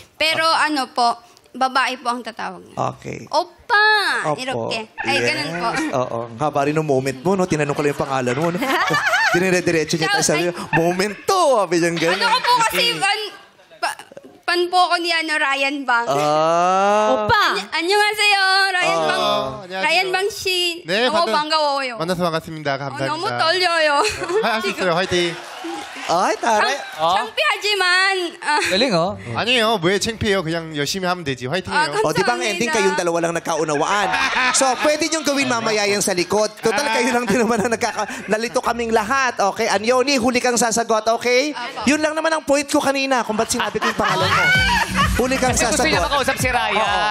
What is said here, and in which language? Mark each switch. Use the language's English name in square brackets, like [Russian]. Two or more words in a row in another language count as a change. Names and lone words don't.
[Filipino] Pero babae po ang tatawag niya. Okay. Opa! Opo. Iroke. Ay, ganun po. Oo. Ang haba rin ng moment mo, no? Tinanong ko lang yung pangalan mo, no? Dinire-diretso niya tayo. Sabi niya, moment to! Sabi niya ganun. Ano ko po kasi, pan po ako ni Ryan Bang. [Korean] 오빠! 안녕하세요, Ryan Bang 씨. 네, 너무 반가워요. 만나서 반갑습니다. 감사합니다. 너무 떨려요. 할 수 있어요. 화이팅. [Filipino] Ay, taray. [Korean] 창피하지만. [Filipino] Galing, oh. [Korean] 아니에요. 왜 창피해요? 그냥 열심히 하면 되지. 화이팅이에요. [Filipino] Di ba ang ending kayong dalawa lang nagkaunawaan? So, pwede niyong gawin mamaya yan sa likod. Total, kayo lang din naman ang nalito kaming lahat. Okay? Anyoni, huli kang sasagot, okay? Yun lang naman ang point ko kanina kung ba't sinabi ko yung pangalan mo. Huli kang Kasi gusto niya sasagot. makausap si Ryan.